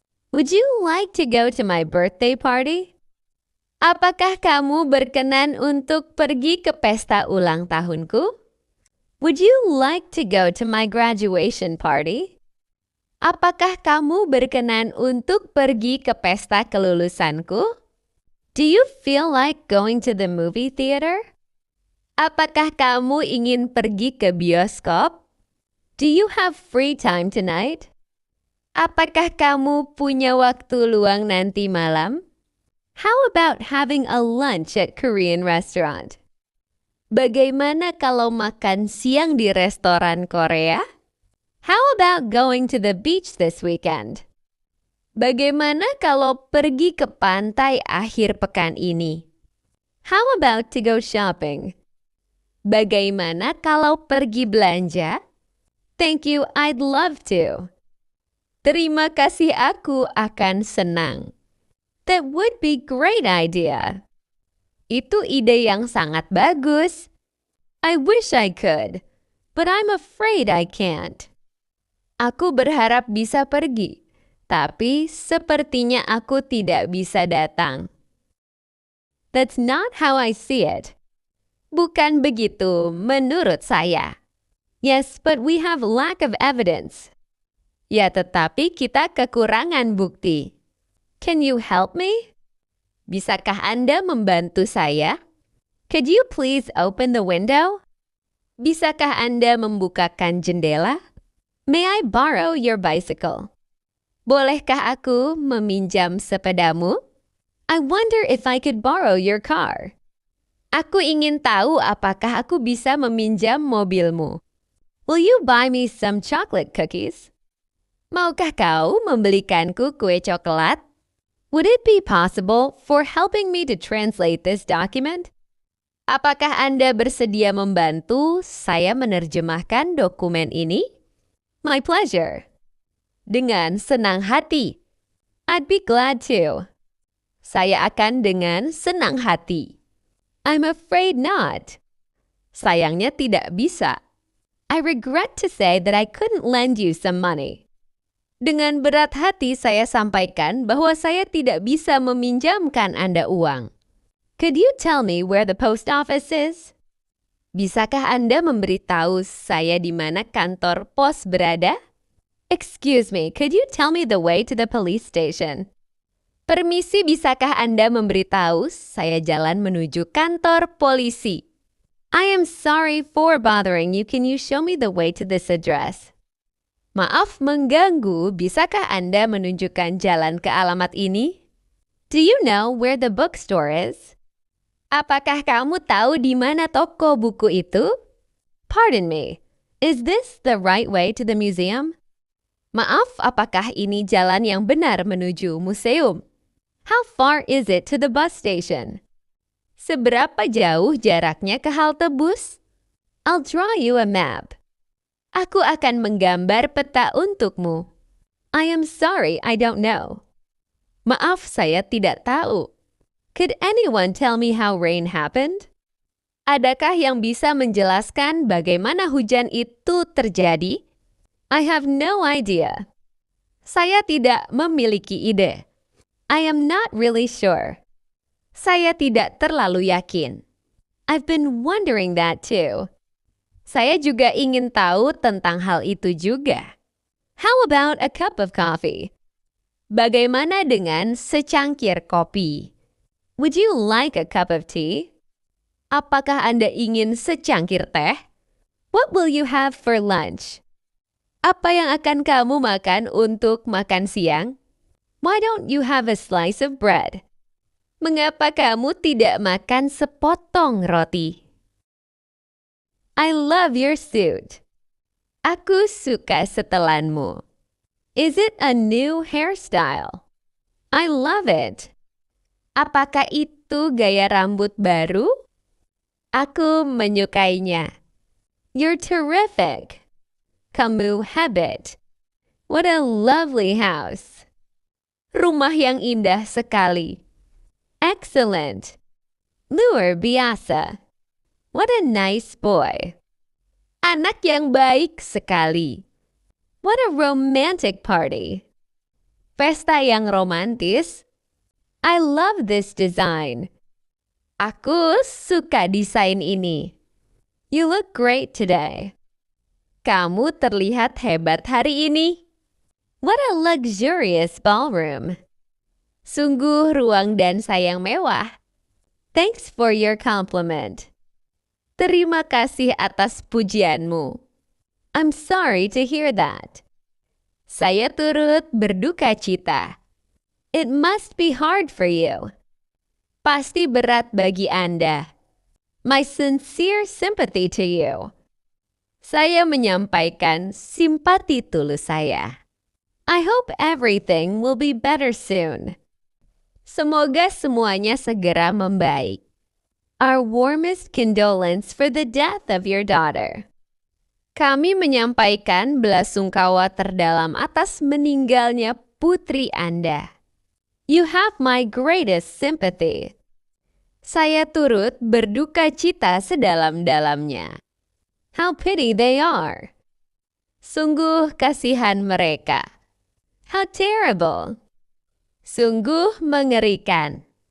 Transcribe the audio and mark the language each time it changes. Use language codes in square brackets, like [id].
[en] Would you like to go to my birthday party? [id] Apakah kamu berkenan untuk pergi ke pesta ulang tahunku? [en] Would you like to go to my graduation party? [id] Apakah kamu berkenan untuk pergi ke pesta kelulusanku? [en] Do you feel like going to the movie theater? [id] Apakah kamu ingin pergi ke bioskop? [en] Do you have free time tonight? [id] Apakah kamu punya waktu luang nanti malam? [en] How about having a lunch at Korean restaurant? [id] Bagaimana kalau makan siang di restoran Korea? [en] How about going to the beach this weekend? [id] Bagaimana kalau pergi ke pantai akhir pekan ini? [en] How about to go shopping? [id] Bagaimana kalau pergi belanja? [en] Thank you, I'd love to. [id] Terima kasih, aku akan senang. [en] That would be great idea. [id] Itu ide yang sangat bagus. [en] I wish I could, but I'm afraid I can't. [id] Aku berharap bisa pergi, tapi sepertinya aku tidak bisa datang. [en] That's not how I see it. [id] Bukan begitu menurut saya. [en] Yes, but we have lack of evidence. [id] Ya, tetapi kita kekurangan bukti. [en] Can you help me? [id] Bisakah Anda membantu saya? [en] Could you please open the window? [id] Bisakah Anda membukakan jendela? [en] May I borrow your bicycle? [id] Bolehkah aku meminjam sepedamu? [en] I wonder if I could borrow your car. [id] Aku ingin tahu apakah aku bisa meminjam mobilmu. [en] Will you buy me some chocolate cookies? [id] Maukah kau membelikanku kue coklat? [en] Would it be possible for helping me to translate this document? [id] Apakah Anda bersedia membantu saya menerjemahkan dokumen ini? [en] My pleasure. [id] Dengan senang hati. [en] I'd be glad to. [id] Saya akan dengan senang hati. [en] I'm afraid not. [id] Sayangnya tidak bisa. [en] I regret to say that I couldn't lend you some money. [id] Dengan berat hati saya sampaikan bahwa saya tidak bisa meminjamkan Anda uang. [en] Could you tell me where the post office is? [id] Bisakah Anda memberitahu saya di mana kantor pos berada? [en] Excuse me, could you tell me the way to the police station? [id] Permisi, bisakah Anda memberitahu saya jalan menuju kantor polisi? [en] I am sorry for bothering you. Can you show me the way to this address? [id] Maaf mengganggu, bisakah Anda menunjukkan jalan ke alamat ini? [en] Do you know where the bookstore is? [id] Apakah kamu tahu di mana toko buku itu? [en] Pardon me, is this the right way to the museum? [id] Maaf, apakah ini jalan yang benar menuju museum? [en] How far is it to the bus station? [id] Seberapa jauh jaraknya ke halte bus? [en] I'll draw you a map. [id] Aku akan menggambar peta untukmu. [en] I am sorry, I don't know. [id] Maaf, saya tidak tahu. [en] Could anyone tell me how rain happened? [id] Adakah yang bisa menjelaskan bagaimana hujan itu terjadi? [en] I have no idea. [id] Saya tidak memiliki ide. [en] I am not really sure. [id] Saya tidak terlalu yakin. [en] I've been wondering that too. [id] Saya juga ingin tahu tentang hal itu juga. [en] How about a cup of coffee? [id] Bagaimana dengan secangkir kopi? [en] Would you like a cup of tea? [id] Apakah Anda ingin secangkir teh? [en] What will you have for lunch? [id] Apa yang akan kamu makan untuk makan siang? [en] Why don't you have a slice of bread? [id] Mengapa kamu tidak makan sepotong roti? [en] I love your suit. [id] Aku suka setelanmu. [en] Is it a new hairstyle? I love it. [id] Apakah itu gaya rambut baru? Aku menyukainya. [en] You're terrific. [id] Kamu hebat. [en] What a lovely house. [id] Rumah yang indah sekali. [en] Excellent. [id] Luar biasa. [en] What a nice boy. [id] Anak yang baik sekali. [en] What a romantic party. [id] Pesta yang romantis. [en] I love this design. [id] Aku suka desain ini. [en] You look great today. [id] Kamu terlihat hebat hari ini. [en] What a luxurious ballroom. [id] Sungguh ruang dansa yang mewah. [en] Thanks for your compliment. [id] Terima kasih atas pujianmu. [en] I'm sorry to hear that. [id] Saya turut berduka cita. [en] It must be hard for you. [id] Pasti berat bagi Anda. [en] My sincere sympathy to you. [id] Saya menyampaikan simpati tulus saya. [en] I hope everything will be better soon. [id] Semoga semuanya segera membaik. [en] Our warmest condolence for the death of your daughter. [id] Kami menyampaikan belasungkawa terdalam atas meninggalnya putri Anda. [en] You have my greatest sympathy. [id] Saya turut berduka cita sedalam-dalamnya. [en] How pity they are. [id] Sungguh kasihan mereka. [en] How terrible. [id] Sungguh mengerikan.